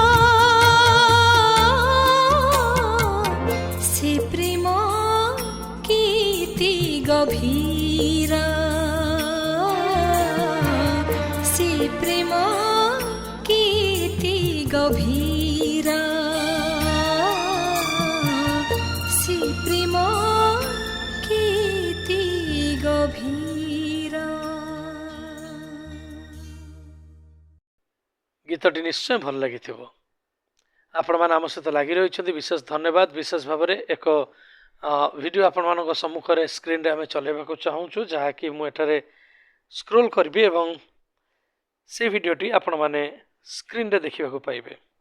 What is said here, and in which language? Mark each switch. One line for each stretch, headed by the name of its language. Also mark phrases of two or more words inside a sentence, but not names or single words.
Odia: ସେ ପ୍ରେମ କେତେ ଗଭୀର ସେ ପ୍ରେମ କେତେ ଗଭୀର ସେ ପ୍ରେମ କେତେ ଗଭୀର ଗୀତଟି ନିଶ୍ଚୟ ଭଲ ଲାଗିଥିବ। ଆପଣମାନେ ଆମ ସହିତ ଲାଗି ରହିଛନ୍ତି, ବିଶେଷ ଧନ୍ୟବାଦ। ବିଶେଷ ଭାବରେ ଏକ ଭିଡ଼ିଓ ଆପଣମାନଙ୍କ ସମ୍ମୁଖରେ ସ୍କ୍ରିନ୍ରେ ଆମେ ଚଲାଇବାକୁ ଚାହୁଁଛୁ, ଯାହାକି ମୁଁ ଏଠାରେ ସ୍କ୍ରୋଲ୍ କରିବି ଏବଂ ସେ ଭିଡ଼ିଓଟି ଆପଣମାନେ ସ୍କ୍ରିନ୍ରେ ଦେଖିବାକୁ ପାଇବେ।